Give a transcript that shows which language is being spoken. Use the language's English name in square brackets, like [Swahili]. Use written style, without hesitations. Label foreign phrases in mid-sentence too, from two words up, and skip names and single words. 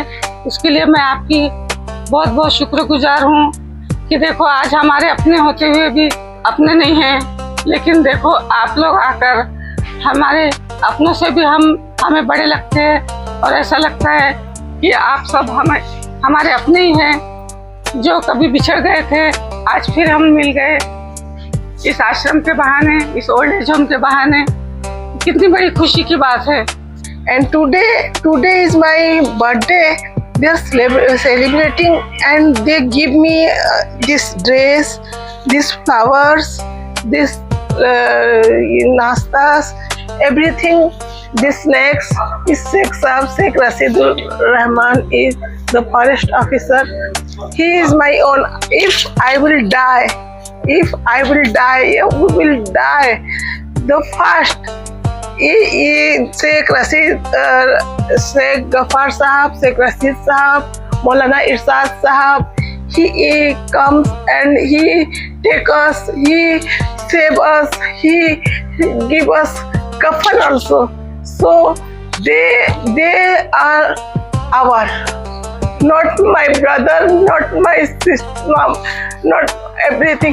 [Hindi] उसके लिए मैं आपकी बहुत बहुत शुक्रगुजार हूँ कि देखो आज हमारे अपने होते हुए भी अपने नहीं हैं, लेकिन देखो आप लोग आकर हमारे अपनों से भी हमें बड़े लगते हैं और ऐसा लगता है कि आप सब हमारे अपने ही हैं जो कभी बिछड़ गए थे, आज फिर हम मिल गए इस आश्रम के बहाने, इस [English] old age home [Hindi] के बहाने। कितनी बड़ी खुशी की बात है। [English] And today is my birthday. They're celebrating and they give me this dress, these flowers, this nastas, everything. This snacks is Sheikh Saab, Sheikh Rasidul Rahman is the forest officer. He is my own. If I will die, we will die. The first शेख रशीद, शेख गफार साहब, शेख रशीद साहब, मौलाना इरशाद साहब, he comes and he take us, he save us, he give us kafan also. So they are our, not my brother, not my sister, not everything.